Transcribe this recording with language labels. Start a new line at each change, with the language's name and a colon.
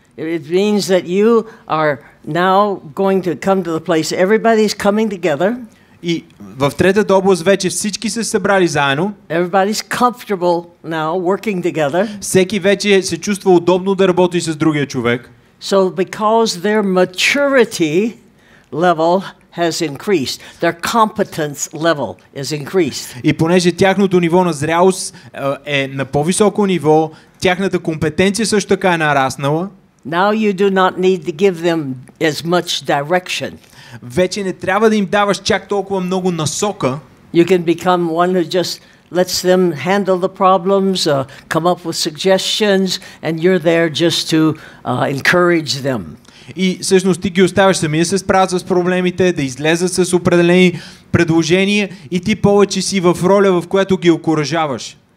English: it means that you are now going to come to the place everybody's coming together.
Bulgarian: И в третата област вече всички се събрали заедно.
English: Everybody's comfortable now working together.
Bulgarian: Всеки вече се чувства удобно да работи с другия човек.
English: So because their maturity level has increased, their competence level is increased.
Bulgarian: И понеже тяхното ниво на зрялост е на по-високо ниво, тяхната компетенция също така е нараснала.
English: Now you do not need to give them as much direction.
Bulgarian: Вече не трябва да им даваш чак толкова много насока.
English: You can become one who just lets them handle the problems, come up with suggestions, and you're there just to encourage them.
Bulgarian: И всъщност ти ги оставяш сами да се справят с проблемите, да излезат с определени предложения и ти повече си в роля, в която ги окуражаваш.